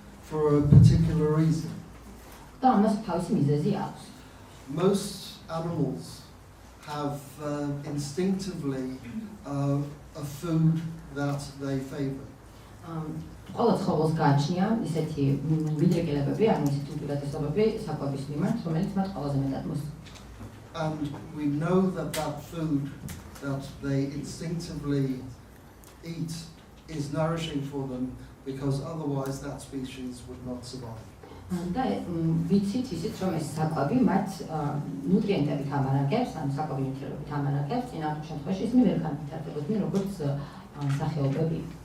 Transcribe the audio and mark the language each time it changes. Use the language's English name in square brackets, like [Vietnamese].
[English] For a particular reason. [Georgian] და ამას თავისი მიზეზი აქვს. [English] Most animals have instinctively a food that they favor. [Georgian] ყველა ცხოველს გააჩნია ისეთი მიდრეკელებები, ანუ ისეთი უპირატესობები საკვების მიმართ, რომელიც მათ ყველაზე მეტად მოსწონს. [English] And we know that that food that they instinctively eat is nourishing for them because otherwise that species would not survive. [Georgian] და ვიცით ისიც, რომ ეს საკვები მათ ნუტრიენტებით ამარაგებს, ანუ საკვები ნივთიერებით ამარაგებს, წინააღმდეგ შემთხვევაში ისინი ვერ განვითარდებოდნენ როგორც სახეობები.